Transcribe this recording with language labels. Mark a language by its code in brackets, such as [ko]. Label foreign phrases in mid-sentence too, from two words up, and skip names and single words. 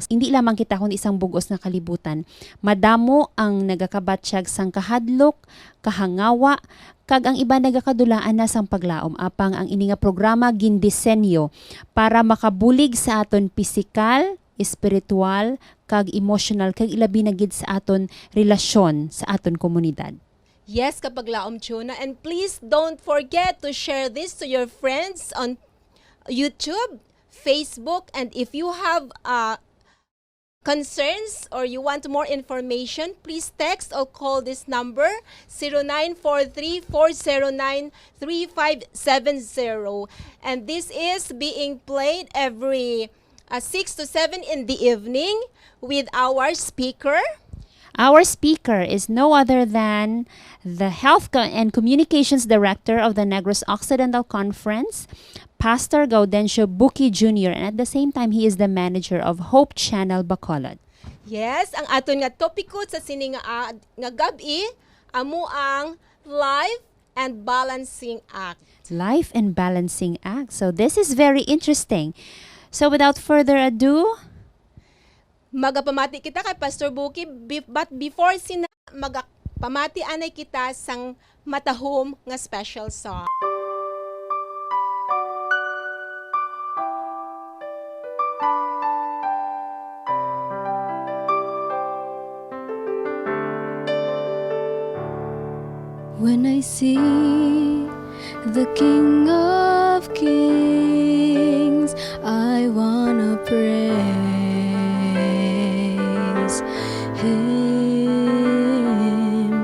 [hil] Hindi lamang kita kun isang bugos na kalibutan. Madamo ang nagakabatsyag sang kahadlok, kahangawa, kag ang iba nagakadulaan na sang paglaom. Apang ang ini nga programa gindisenyo para makabulig sa aton pisikal, espiritual, kag emotional, kag ilabi na gid sa aton relasyon sa aton komunidad. Yes, kapag laom tuna. [en] And please don't forget to share this to your friends on YouTube, Facebook, and if you have concerns or you want more information, please text or call this number 0943-409-3570. And this is being played every 6 to 7 in the evening with our speaker. Our speaker is no other than the Health and Communications Director of the Negros Occidental Conference, Pastor Gaudencio Buki Jr., and at the same time, he is the manager of Hope Channel Bacolod. [hil] Yes, ang aton nga topiko sa sini nga gabi amo ang Life and Balancing Act. [en] Life and Balancing Act. So this is very interesting. So without further ado, [hil] magapamati kita kay Pastor Buki, but before magapamati anay kita sang matahom nga [en] special song. When I see the King of Kings, I wanna praise Him.